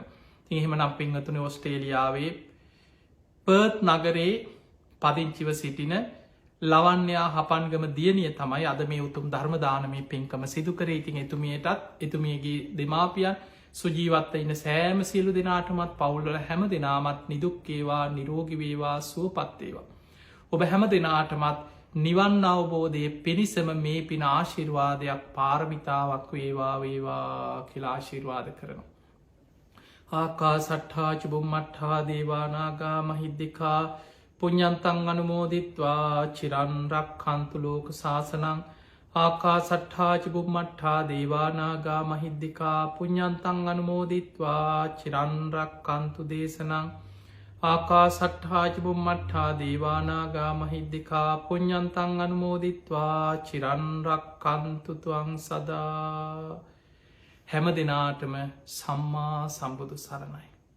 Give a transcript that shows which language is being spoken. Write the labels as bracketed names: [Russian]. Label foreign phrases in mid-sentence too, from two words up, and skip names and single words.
[Sinhala] එහෙම නම් පින්හතුන ඔස්ට්‍රේලියාවේ පර්ත් නගරේ පදිංචිව සිටින ලවන්‍යා හපන්ගම දියණිය තමයි අද මේ උතුම් ධර්මදානමය පින්කම සිදුකර ඉතින් එතුමියටත් එතුමියගේ දෙමාපියන් සුජීවත්ත ඉන්න සෑම සියලු දෙනාටමත් පවුල්වල හැම දෙනාමත් නිදුක්කේවා නිරෝගිවේවා සුවපත්තේවා. ඔබ හැම දෙනාටමත් නිවන් අවබෝධය පිණිසම මේ පින ආශිර්වාදයක් පාරමිතාවක් වේවා කියලා ආශිර්වාද කරනවා. [Pali] ආකා සට්හාච බුම්මට්හා දේවානාගා මහිද්දිකා පුඤ්ඤන්තං අනුමෝදිත්වා චිරන්රක් කන්තුලෝක ශාසනං ආකා සට්හාච බුම්මට්හා දේවානාගා මහිද්දිකා පුඤ්ඤන්තං අනුමෝදිත්වා චිරන්රක් කන්තු දේශනං ආකා සට්හාච බුම්මට්හා දේවානාගා මහිද්දිකා පුඤ්ඤන්තං අනුමෝදිත්වා චිරන්රක් කන්තුතුවං සදා. [Sinhala] හැම දෙනාටම සම්මා සම්බුදු සරණයි.